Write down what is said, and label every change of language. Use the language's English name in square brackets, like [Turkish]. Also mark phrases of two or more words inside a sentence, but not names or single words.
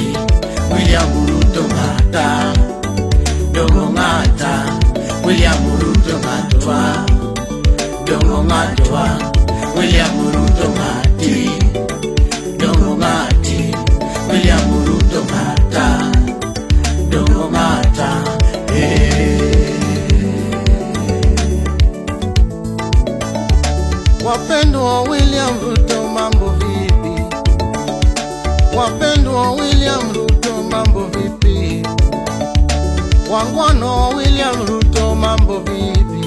[Luo (Kenya and Tanzania)] William Ruto ngata, dongo ngata. William Ruto ngatwa, dongo ngatwa. William Ruto ngati, dongo ngati. William Ruto ngata, dongo ngata. [Swahili] Wapendwa William Ruto mambo vipi? Wapendwa William Ruto mambo vipi? Wangwano William Ruto mambo vipi?